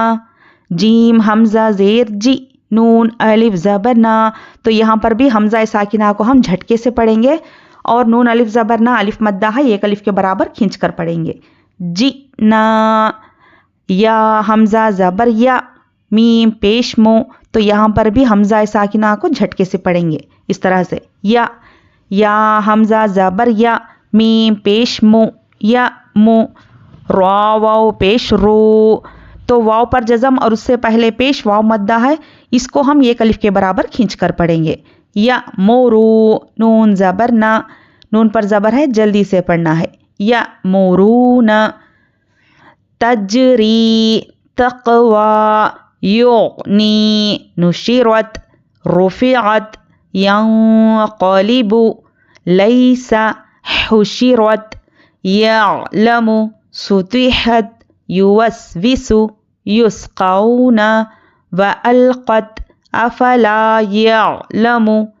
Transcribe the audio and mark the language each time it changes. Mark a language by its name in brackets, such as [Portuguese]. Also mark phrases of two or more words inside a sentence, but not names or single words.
[Urdu] جیم حمزہ زیر جی، نون الف زبر نا، تو یہاں پر بھی حمزہ ساکنہ کو ہم جھٹکے سے پڑھیں گے اور نون الف زبر نا، الف مدہ ہے ایک الف کے برابر کھینچ کر پڑھیں گے. جی نا. یا حمزہ زبر یا، میم پیش مو، تو یہاں پر بھی حمزہ ساکنہ کو جھٹکے سے پڑھیں گے اس طرح سے. یا، یا حمزہ زبر یا، میم پیش مو، یا مو. را واو پیش رو، تو واو پر جزم اور اس سے پہلے پیش واو مدہ ہے، اس کو ہم ایک الف کے برابر کھینچ کر پڑھیں گے. یا مورو، نون زبر نا، نون پر زبر ہے جلدی سے پڑھنا ہے. یا مورون. [Arabic] تجری، تقوی، یغنی، نشرت، رفعت، ینقلب، لیس، حشرت، یعلم، سطحت، یوسوس، یسقون، والقت، افلا یعلم،